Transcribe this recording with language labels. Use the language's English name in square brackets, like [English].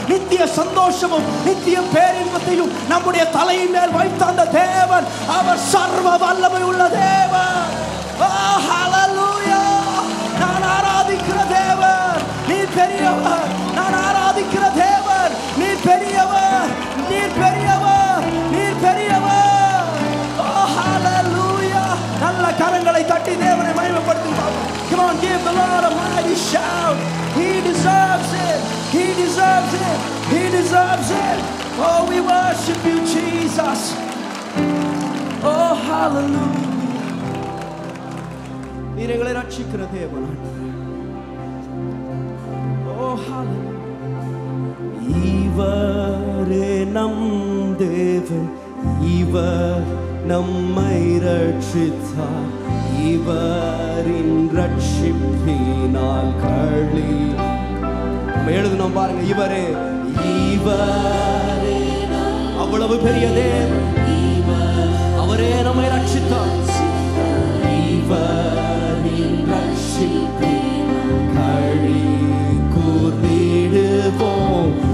[Tamil] நித்திய சந்தோஷமும் நித்திய பேரின்பத்தையும் நம்முடைய தலையின் மேல் வைத்த அந்த தேவன் அவர் சர்வ வல்லமை உள்ள தேவன். ஹல்லேலூயா! நான் ஆராதிக்கிற தேவன் நீர் பெரியவர். நான் ஆராதிக்கிற தேவன் நீர் பெரியவர், நீர் பெரியவர், நீர் பெரியவர். ஹல்லேலூயா! நல்ல கரங்களை தட்டி தேவனை மகிமைப்படுத்துங்க. [English] Come on, give the Lord a mighty shout. He deserves it. He deserves it. He deserves it. Oh, we worship you, Jesus. Oh, hallelujah. [Tamil] நீர் எங்களை ரட்சிக்கிற தேவன். [English] Oh, hallelujah. [Tamil] இவரே நம் தேவன், இவர் நம்மை ரட்சித்தார், இவரின் ரட்சிப்பினால் களி. நம்ம எழுதுனோம் பாருங்க, இவரே இவரே அவ்வளவு பெரிய தேவன், அவரே நம்மை ரட்சித்தார், இவரின் ரட்சிப்பினால் களி கூர்ந்திடுவோம்.